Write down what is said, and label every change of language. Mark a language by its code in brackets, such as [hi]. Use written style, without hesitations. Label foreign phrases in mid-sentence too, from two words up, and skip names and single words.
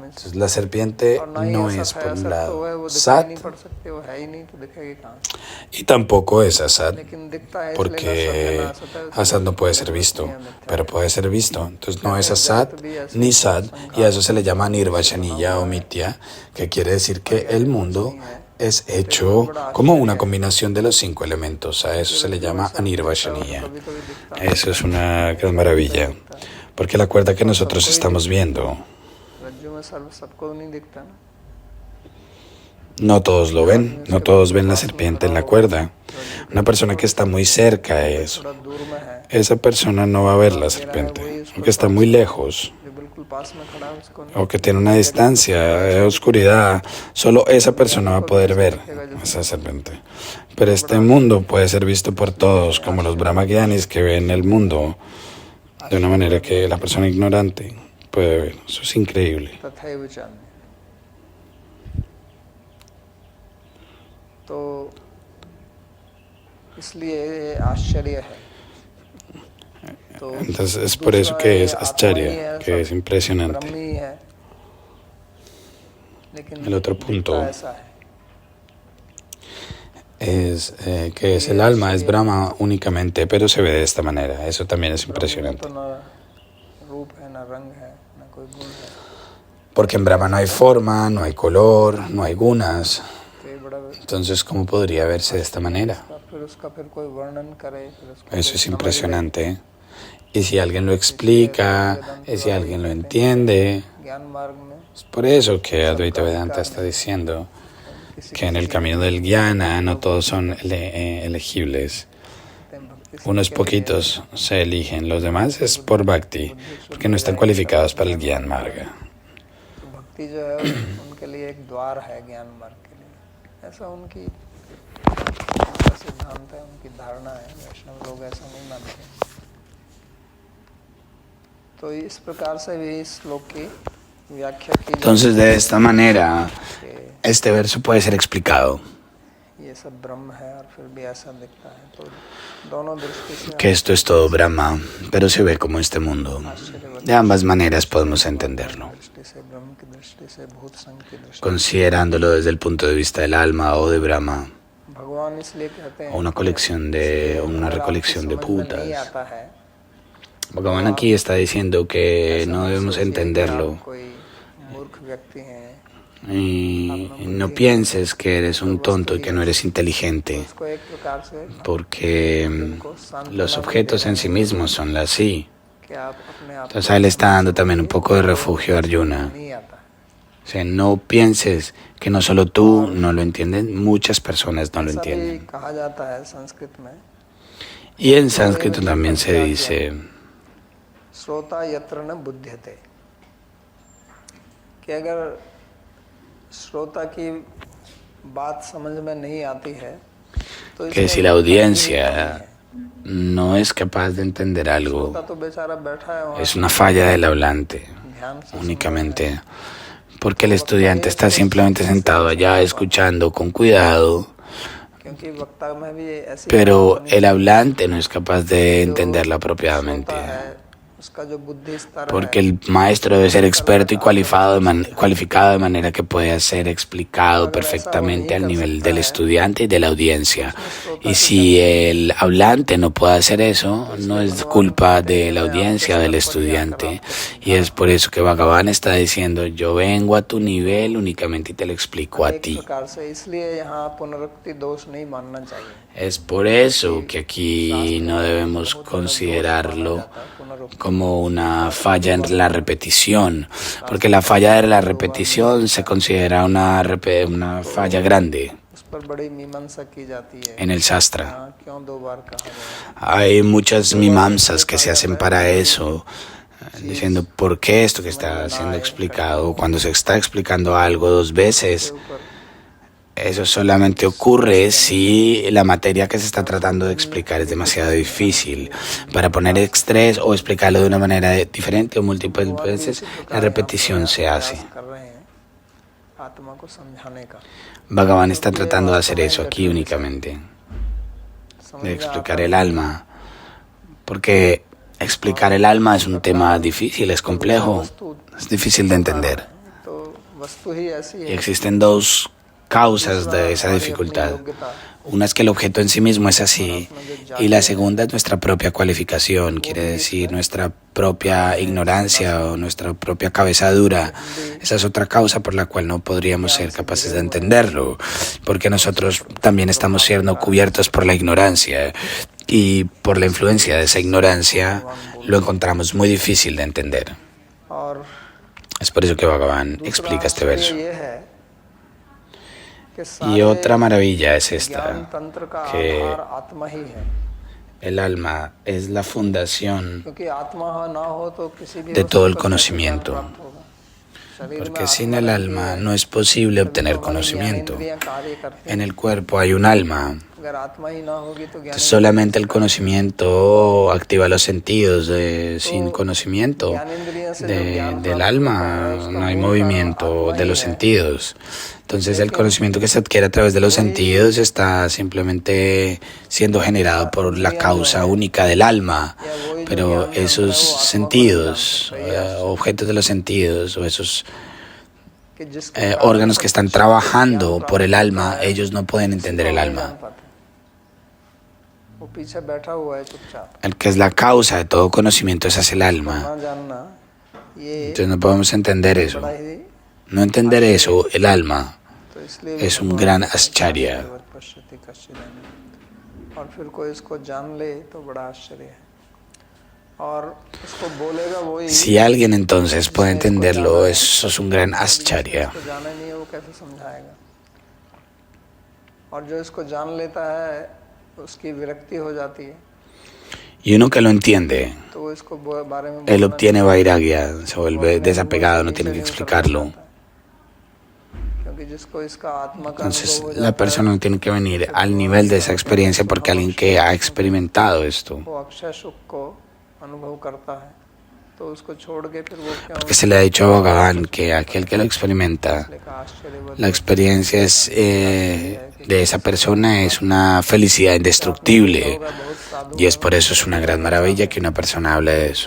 [es] Entonces la serpiente [hi] और ना ही [es] no [hi] असत [es] es [hi] है, [es] por un [hi] असत तो है, [es] lado [hi] वो दिखाई sat नहीं पड़ सकती, वो है ही नहीं तो दिखेगी कहाँ से। [es] y tampoco es asat, [hi] लेकिन दिखता है इसलिए [es] porque [hi] ना सत्य ना असत है, [es] asat no puede ser visto, pero puede ser visto. Entonces no es asat ni sat y a eso se le llama nirvachaniya o mitya, que quiere decir que el mundo es hecho como una combinación de los 5 elementos. A eso se le llama anirvachaniya. [hi] कभी कभी दिखता है। [es] Eso es una gran maravilla, porque la cuerda que nosotros estamos viendo, [hi] रज्जु में सर्प सबको नहीं दिखता ना। [es] no todos lo ven, no todos ven la serpiente en la cuerda. Una persona que está muy cerca a eso, [hi] थोड़ा दूर में है, [es] esa persona no va a ver la serpiente, aunque está muy lejos [hi] जो बिल्कुल पास में खड़ा है उसको नहीं। [es] o que tiene una distancia de oscuridad, solo esa persona va a poder ver esa serpiente. Pero este mundo puede ser visto por todos, como los brahmagyanis que ven el mundo de una manera que la persona ignorante puede ver. Eso es increíble. [sa] तथैव चान्य। [hi] तो इसलिए ये आश्चर्य है। तो [es] Entonces es por eso que es Ascharya, que es impresionante. [hi] ब्रह्म ही है, लेकिन [es] El otro punto [hi] दिखता ऐसा है। [es] es que es el alma, es Brahma únicamente, pero se ve de esta manera. Eso también es [hi] ब्रह्म में [es] impresionante. [hi] तो ना रूप है, ना रंग है, ना कोई गुण है। [es] porque en Brahma no hay forma, no hay color, no hay gunas. [hi] तो ये बड़ा [es] Entonces, ¿cómo podría verse de esta manera? [hi] फिर उसका फिर कोई वर्णन करे, फिर उसको [es] Eso [hi] कोई [es] es [hi] समझ ले। [es] impresionante. Y si alguien lo explica, y si alguien lo entiende, [hi] ज्ञान मार्ग में [es] es por eso que Advaita Vedanta está diciendo que en el camino del Jnana no todos son elegibles. [hi] भक्ति [es] Unos poquitos se eligen, los demás es por Bhakti, porque no están cualificados para el [hi] ज्ञान मार्ग. तो भक्ति जो है उनके लिए एक द्वार है ज्ञान मार्ग के लिए, ऐसा उनकी उनका सिद्धांत है, उनकी धारणा है। वैष्णव लोग ऐसा नहीं मानते। तो इस प्रकार से भी इस श्लोक की व्याख्या की [es] Entonces, de esta manera, [hi] कि [es] este verso puede ser explicado, [hi] ये सब ब्रह्म है और फिर भी ऐसा दिखता है। तो दोनों दृष्टि से [es] que esto es todo Brahma, pero se ve como este mundo. De ambas maneras podemos entenderlo, [hi] दृष्टि से ब्रह्म की दृष्टि से भूत संघ की दृष्टि [es] considerándolo desde el punto de vista del alma o de Brahma, [hi] भगवान इसलिए कहते हैं [es] o una recolección de [hi] समझ में नहीं [es] putas. [hi] आता है [es] Bhagavan aquí está diciendo que no debemos entenderlo. [hi] कोई मूर्ख व्यक्ति हैं, [es] Y no pienses que eres un tonto y que no eres inteligente, [hi] उसको एक प्रकार से [es] porque los objetos en sí mismos son así. [hi] कि आप अपने आप [es] Entonces él está dando también un poco de refugio a Arjuna. [hi] नहीं आता है। [es] O sea, no pienses que no solo tú no lo entienden, muchas personas no lo [hi] ऐसा भी [es] entienden. [hi] कहा जाता है संस्कृत में, [es] Y en sánscrito también se dice, [sa] श्रोता यत्र न बुध्यते, [hi] कि अगर श्रोता की बात समझ में नहीं आती है तो [es] que si la audiencia no es capaz de entender algo, [hi] श्रोता तो बेचारा बैठा है वहाँ [es] es una falla del hablante [hi] ध्यान से [es] únicamente, porque el estudiante está simplemente sentado allá escuchando con cuidado, [hi] क्योंकि वक्ता में भी ऐसी [es] pero el hablante no es capaz de entenderla apropiadamente, [hi] श्रोता है उसका जो बुद्धि स्तर [es] porque [hi] है [es] el maestro debe ser experto y cualificado de manera que pueda ser explicado perfectamente al nivel del estudiante y de la audiencia. Y si el hablante no puede hacer eso, no es culpa de la audiencia o del estudiante. Y es por eso que Bhagavan está diciendo, yo vengo a tu nivel únicamente y te lo explico a [hi] एक [es] ti. [hi] प्रकार से, इसलिए यहाँ पुनरुक्ति दोष नहीं मानना चाहिए। [es] Es por eso que aquí no debemos considerarlo como una falla en la repetición, porque la falla de la repetición se considera una falla grande [hi] उस पर बड़ी मीमांसा की जाती है, [es] en el Shastra. [hi] हाँ, क्यों दो बार कहा गया। [es] Hay muchas mimamsas que se hacen para eso, diciendo por qué esto que está siendo explicado, cuando se está explicando algo dos veces. Eso solamente ocurre si la materia que se está tratando de explicar es demasiado difícil. Para poner estrés o explicarlo de una manera diferente o múltiples veces, la repetición se hace. [hi] कर रहे हैं आत्मा को समझाने का, [es] Bhagavan está tratando de hacer eso aquí únicamente, de explicar el alma, porque explicar el alma es un tema difícil, es complejo, es difícil de entender. [hi] तो वस्तु ही ऐसी [es] Y [hi] है, [es] existen dos causas de esa dificultad. Una es que el objeto en sí mismo es así, y la segunda es nuestra propia cualificación, quiere decir nuestra propia ignorancia o nuestra propia cabeza dura. Esa es otra causa por la cual no podríamos ser capaces de entenderlo, porque nosotros también estamos siendo cubiertos por la ignorancia, y por la influencia de esa ignorancia lo encontramos muy difícil de entender. [hi] और [es] Es por eso que Bhagavan explica este verso. [hi] ये है कि [es] Y otra maravilla es [hi] ज्ञान [es] esta, [hi] तंत्र का [es] que [hi] आधार आत्मा ही है, [es] el alma es la fundación [hi] क्योंकि आत्मा ना हो तो किसी भी [es] de [hi] वस्तु [es] todo el [hi] का कैसे [es] conocimiento, [hi] ज्ञान प्राप्त होगा। शरीर में [es] porque sin [hi] आत्मा [es] el [hi] रहती [es] alma [hi] है, [es] no es posible [hi] तभी [es] obtener [hi] तो हमारी [es] conocimiento. [hi] ज्ञानेंद्रियां कार्य करती [es] En [hi] हैं। [es] el cuerpo hay un alma, [hi] अगर आत्मा ही ना होगी तो ज्ञान [es] solamente el conocimiento activa los sentidos, sin conocimiento del alma no hay movimiento de los sentidos. Entonces el conocimiento que se adquiere a través de los sentidos está simplemente siendo generado por la causa única del alma, pero esos sentidos, objetos de los sentidos o esos [hi] कि जिसके [es] órganos que están trabajando por el alma, ellos no pueden entender el alma. [hi] वो पीछे बैठा हुआ है चुपचाप, [es] El que es la causa de todo conocimiento, esa es el alma. [hi] ना जानना ये [es] Entonces no podemos entender eso. [hi] बड़ा ही [es] No entender eso, el alma, [hi] तो इसलिए [es] es un gran ascharya. [sa] पश्यति कश्चिदन, [hi] और फिर कोई इसको जान ले तो बड़ा आश्चर्य है, और उसको बोलेगा वही। [es] Si alguien entonces puede entenderlo, eso es un gran ascharya. [hi] इसको जाना नहीं है वो कैसे समझाएगा, और जो इसको जान लेता है उसकी विरक्ति हो जाती है, [es] Y uno que lo entiende, [hi] तो वो इसको बारे में [es] él obtiene vairagya, se vuelve desapegado, no tiene que explicarlo. [hi] क्योंकि जिसको इसका आत्मा का [es] Entonces [hi] अनुभव हो [es] la [hi] जाता [es] persona no tiene que venir al nivel de esa experiencia porque alguien que ha experimentado [hi] है, [es] esto. [hi] वो अक्षय सुख को अनुभव करता है, तो उसको छोड़ के फिर वो क्यों [es] Porque se le ha dicho a Bhagavan que aquel que lo experimenta, la experiencia es, de esa persona es una felicidad indestructible. Y es por eso es una gran maravilla que una persona hable de eso.